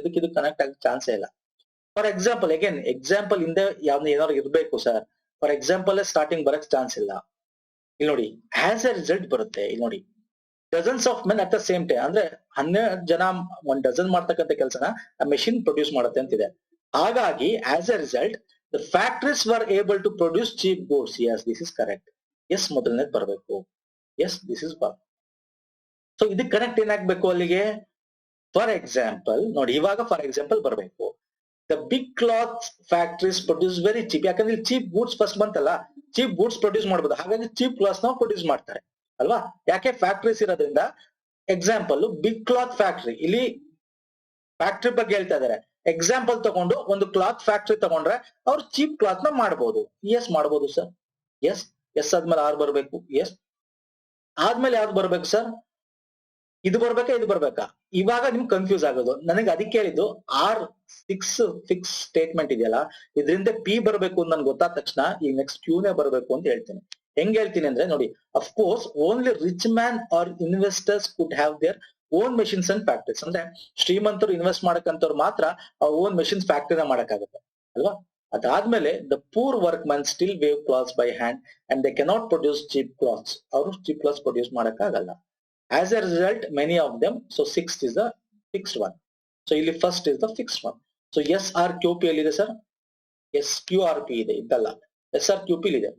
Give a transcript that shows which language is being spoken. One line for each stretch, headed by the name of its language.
Kannada: ಇದಕ್ಕೆ ಇದು ಕನೆಕ್ಟ್ ಆಗಕ್ ಚಾನ್ಸೇ ಇಲ್ಲ. ಫಾರ್ ಎಕ್ಸಾಂಪಲ್, ಅಗೇನ್ ಎಕ್ಸಾಂಪಲ್ ಹಿಂದೆ ಯಾವ್ದು ಏನಾದ್ರು ಇರ್ಬೇಕು ಸರ್. ಫಾರ್ ಎಕ್ಸಾಂಪಲ್ ಸ್ಟಾರ್ಟಿಂಗ್ ಬರಕ್ ಚಾನ್ಸ್ ಇಲ್ಲ. ಇಲ್ಲಿ ನೋಡಿ,
English: as a result
Kannada: ಬರುತ್ತೆ. ಇಲ್ಲಿ ನೋಡಿ,
English: dozens of men at the same time
Kannada: ಅಂದ್ರೆ 12 ಜನ 1 ಡಜನ್ ಮಾಡ್ತಕ್ಕಂಥ ಕೆಲಸನ ಆ ಮೆಷಿನ್ ಪ್ರೊಡ್ಯೂಸ್ ಮಾಡುತ್ತೆ ಅಂತಿದೆ. ಹಾಗಾಗಿ as A result
English: The factories were able to produce cheap goods. Yes, this is correct.
Kannada: Yes, ಮೊದಲನೇದು ಬರಬೇಕು.
English: Yes, this is correct.
Kannada: So ಇದಕ್ಕೆ ಕನೆಕ್ಟ್ ಏನಾಗಬೇಕು ಅಲ್ಲಿಗೆ? ಫಾರ್ ಎಕ್ಸಾಂಪಲ್ ನೋಡಿ, ಇವಾಗ ಫಾರ್ ಎಕ್ಸಾಂಪಲ್ ಬರಬೇಕು.
English: The big cloth factories produce very cheap.
Kannada: ಯಾಕಂದ್ರೆ ಇಲ್ಲಿ ಚೀಪ್ ಗೂಡ್ಸ್ ಫಸ್ಟ್ ಬಂತಲ್ಲ, ಚೀಪ್ ಗೂಡ್ಸ್ ಪ್ರೊಡ್ಯೂಸ್ ಮಾಡಬಹುದು, ಹಾಗಾಗಿ ಚೀಪ್ ಕ್ಲಾತ್ಸ್ ನಾವು ಪ್ರೊಡ್ಯೂಸ್ ಮಾಡ್ತಾರೆ ಅಲ್ವಾ? ಯಾಕೆ? ಫ್ಯಾಕ್ಟರೀಸ್ ಇರೋದ್ರಿಂದ. ಎಕ್ಸಾಂಪಲ್ ಬಿಗ್ ಕ್ಲಾತ್ ಫ್ಯಾಕ್ಟರಿ, ಇಲ್ಲಿ ಫ್ಯಾಕ್ಟರಿ ಬಗ್ಗೆ ಹೇಳ್ತಾ ಇದಾರೆ. ಎಕ್ಸಾಂಪಲ್ ತಗೊಂಡು ಒಂದು ಕ್ಲಾತ್ ಫ್ಯಾಕ್ಟರಿ ತಗೊಂಡ್ರೆ ಅವ್ರು ಚೀಪ್ ಕ್ಲಾತ್ ನ ಮಾಡಬಹುದು. ಎಸ್ ಮಾಡಬಹುದು ಸರ್. ಎಸ್ ಎಸ್ ಆದ್ಮೇಲೆ ಆರ್ ಬರ್ಬೇಕು. ಎಸ್ ಆದ್ಮೇಲೆ ಯಾವ್ದು ಬರ್ಬೇಕು ಸರ್? ಇದು ಬರ್ಬೇಕಾ ಇದು ಬರ್ಬೇಕಾ? ಇವಾಗ ನಿಮ್ಗೆ ಕನ್ಫ್ಯೂಸ್ ಆಗೋದು. ನನಗೆ ಅದಕ್ಕೆ ಹೇಳಿದ್ದು ಆರ್ ಫಿಕ್ಸ್ ಸ್ಟೇಟ್ಮೆಂಟ್ ಇದೆಯಲ್ಲ, ಇದರಿಂದ ಪಿ ಬರ್ಬೇಕು ಅಂತ ನನ್ಗೆ ಗೊತ್ತಾದ ತಕ್ಷಣ ಈ ನೆಕ್ಸ್ಟ್ ಕ್ಯೂನೇ ಬರ್ಬೇಕು ಅಂತ ಹೇಳ್ತೀನಿ. ಹೆಂಗ್ ಹೇಳ್ತೀನಿ ಅಂದ್ರೆ ನೋಡಿ,
English: Of course only rich man or investors could have their own machines and factories.
Kannada: ಅಂದ್ರೆ ಶ್ರೀಮಂತರು ಇನ್ವೆಸ್ಟ್ ಮಾಡಕ್ಕಂತವ್ರು ಮಾತ್ರ ಓನ್ ಮೆಷಿನ್ಸ್ ಫ್ಯಾಕ್ಟರಿನ ಮಾಡಕ್ಕಾಗುತ್ತೆ ಅಲ್ವಾ? ಅದಾದ್ಮೇಲೆ
English: The poor work man still weave clothes by hand and they cannot produce cheap clothes.
Kannada: ಅವರು cheap clothes produce ಮಾಡಕ್ಕಾಗಲ್ಲ.
English: As a result, many of them, so sixth is the fixed one. So ಇಲ್ಲಿ first is the fixed one.
Kannada: So SRQP ಇದೆ sir, SQRP ಇದೆ, ಇದಲ್ಲ SRQP ಇದೆ.